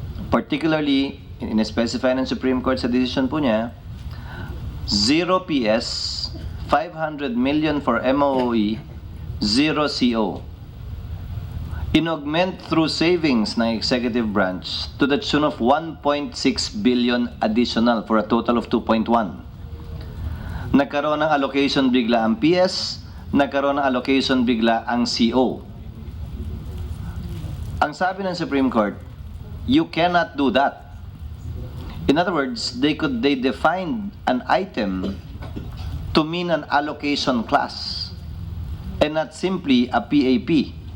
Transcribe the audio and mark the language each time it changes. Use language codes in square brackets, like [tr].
[tl] Particularly, in-specify ng Supreme Court sa decision po niya, 0 PS, 500 million for MOE, 0 CO. [en] In-augment through savings ng executive branch to the tune of 1.6 billion additional for a total of 2.1. [tl] Nagkaroon ng allocation bigla ang PS, nagkaroon ng allocation bigla ang CO. Ang sabi ng Supreme Court, [en] you cannot do that. In other words, they defined an item to mean an allocation class and not simply a PAP.